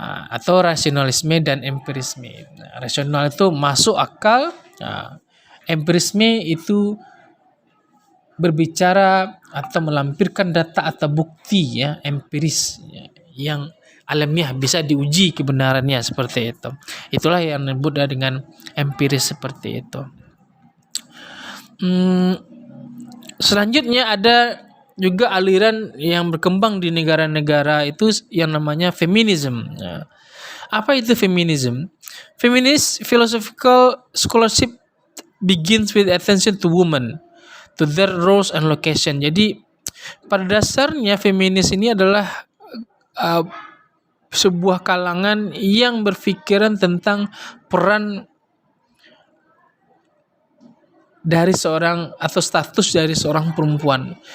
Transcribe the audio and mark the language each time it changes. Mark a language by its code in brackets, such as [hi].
[id] Atau rasionalisme dan empirisme. Nah, rasional itu masuk akal, empirisme itu berbicara atau melampirkan data atau bukti ya, empiris ya, yang alamiah bisa diuji kebenarannya seperti itu. Itulah yang disebut dengan empiris seperti itu. Selanjutnya ada juga aliran yang berkembang di negara-negara itu yang namanya feminism. Nah, apa itu feminism? [en] Feminist philosophical scholarship begins with attention to women, to their roles and location. [id] Jadi pada dasarnya feminis ini adalah sebuah kalangan yang berpikiran tentang peran dari seorang atau status dari seorang perempuan.